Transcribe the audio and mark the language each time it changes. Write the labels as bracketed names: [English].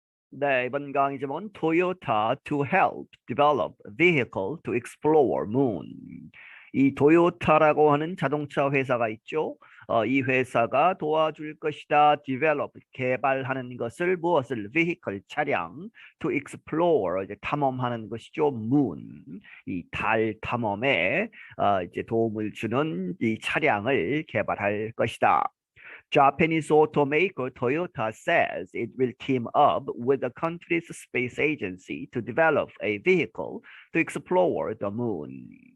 [Korean] 네, 이번 강의 제목은 [English] Toyota to help develop vehicle to explore moon. [Korean] 이 도요타라고 하는 자동차 회사가 있죠. 이 회사가 도와줄 것이다. develop, 개발하는 것을 무엇을? vehicle, 차량. to explore, 이제 탐험하는 것이죠. moon, 이 달 탐험에 이제 도움을 주는 이 차량을 개발할 것이다. [English] Japanese automaker Toyota says it will team up with the country's space agency to develop a vehicle to explore the moon.